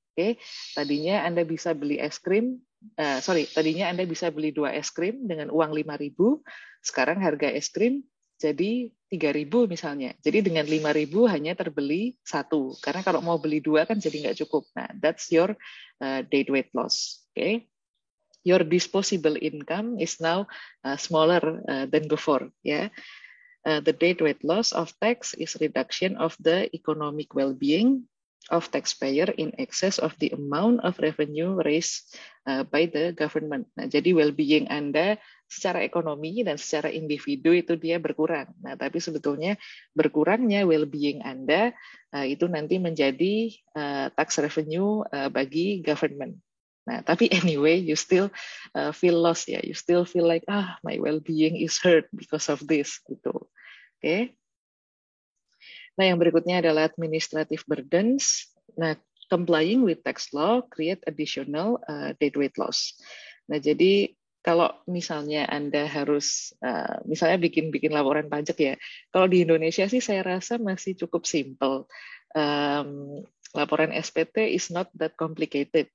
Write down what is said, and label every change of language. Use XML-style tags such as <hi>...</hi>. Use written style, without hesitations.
<id>Oke, tadinya Anda bisa beli es krim, tadinya Anda bisa beli 2 es krim dengan uang 5.000, sekarang harga es krim jadi 3.000 misalnya. Jadi dengan 5.000 hanya terbeli 1, karena kalau mau beli 2 kan jadi nggak cukup.</id> <en>Nah, that's your dead weight loss. Okay? Your disposable income is now smaller than before. Yeah? The dead weight loss of tax is reduction of the economic well-being of taxpayer in excess of the amount of revenue raised by the government.</en> <id>Nah, jadi well-being Anda secara ekonomi dan secara individu itu dia berkurang. Nah, tapi sebetulnya berkurangnya well-being Anda itu nanti menjadi tax revenue bagi government.</id> <en>Nah, tapi anyway, you still feel lost ya. You still feel like my well-being is hurt because of this gitu. Oke.</en> <id>Nah, yang berikutnya adalah administrative burdens.</id> <en>Nah, complying with tax law create additional dead weight loss.</en> <id>Nah, jadi kalau misalnya Anda harus misalnya bikin laporan pajak ya. Kalau di Indonesia sih saya rasa masih cukup simple.</id> <en>Laporan SPT is not that complicated.</en>